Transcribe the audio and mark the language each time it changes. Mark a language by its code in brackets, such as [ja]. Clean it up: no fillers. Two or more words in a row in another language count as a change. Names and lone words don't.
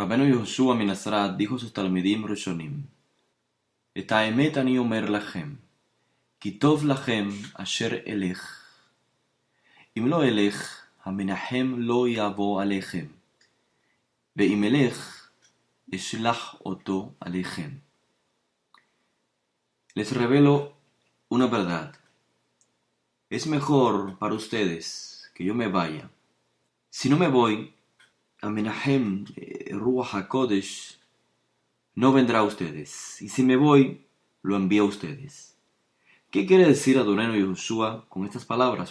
[es] Yehoshua Minasarat dijo a sus [he] תלמידים ראשונים, את האמת אני אומר לכם, כי טוב לכם אשר אלך. אם לא אלך, המנחם לא יבוא עליכם, ואם אלך, אשלח אותו עליכם. [es] Les revelo una verdad. Es mejor para ustedes que yo me vaya. Si no me voy, Amenahem, [he] רוח הקודש, [es] no vendrá a ustedes. Y si me voy, lo envío a ustedes. ¿Qué quiere decir Adonai Yehoshua con estas palabras?